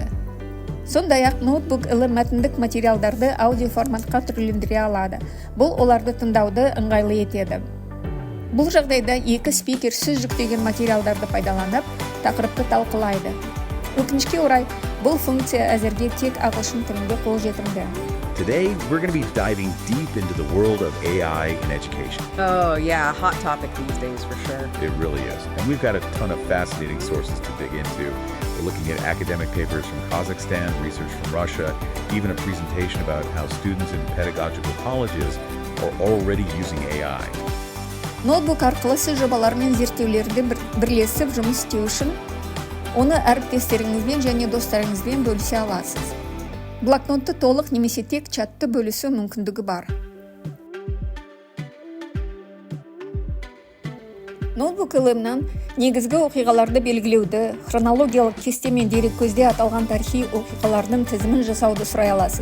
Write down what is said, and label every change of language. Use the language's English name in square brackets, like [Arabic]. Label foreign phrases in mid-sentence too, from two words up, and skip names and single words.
[Kazakh] Сондай-ақ Notebook LM мәтіндік материалдарды аудио форматқа түрлендіре алады. Бұл оларды тыңдауды ыңғайлы етеді. Бұл жағдайда екі спикер сөз жүктеген материалдарды пайдаланып, тақырыпты талқылайды. Өкінішке орай, бұл функция әзірге тек ағылшын тілінде қолжетімді. [English] Today, we're going to be diving deep into the world of AI in education. Oh, yeah, hot topic these days for sure. It really is. And we've got a ton of fascinating sources to dig into. We're looking at academic papers from Kazakhstan, research from Russia, even a presentation about how students in pedagogical colleges are already using AI. [Kazakh] Ноутбук арқылы сіз жобалар мен зерттеулерді бірлесіп жұмыс істеу үшін оны әріптестеріңізбен және достарыңызбен бөлісе аласыз. Блокнотты толық немесе тек чатты бөлісу мүмкіндігі бар. Notebook LM-нан негізгі оқиғаларды белгілеуді, хронологиялық кесте мен дереккөзде аталған тарихи оқиғалардың тізімін жасауды сұрай аласыз.